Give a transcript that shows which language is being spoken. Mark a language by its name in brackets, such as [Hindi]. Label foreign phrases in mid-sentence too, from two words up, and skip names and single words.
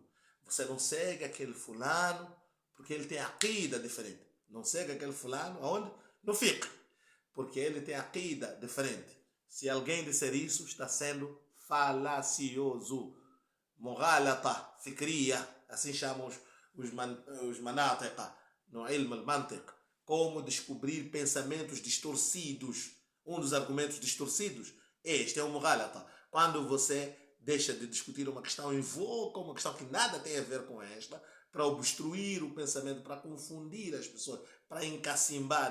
[Portuguese] Você não segue aquele fulano porque ele tem a aqida diferente. Não segue aquele fulano aonde? No fiqh. Porque ele tem a aqida diferente. Se alguém disser isso, está sendo falacioso. [Arabic] مغالطة فكرية, [Portuguese] assim chamam os manatiqa, no [Arabic] علم المنطق. [Portuguese] Como descobrir pensamentos distorcidos. Um dos argumentos distorcidos, este é o mughalata. Quando você deixa de discutir uma questão, invoca uma questão que nada tem a ver com esta, para obstruir o pensamento, para confundir as pessoas, para encacimbar.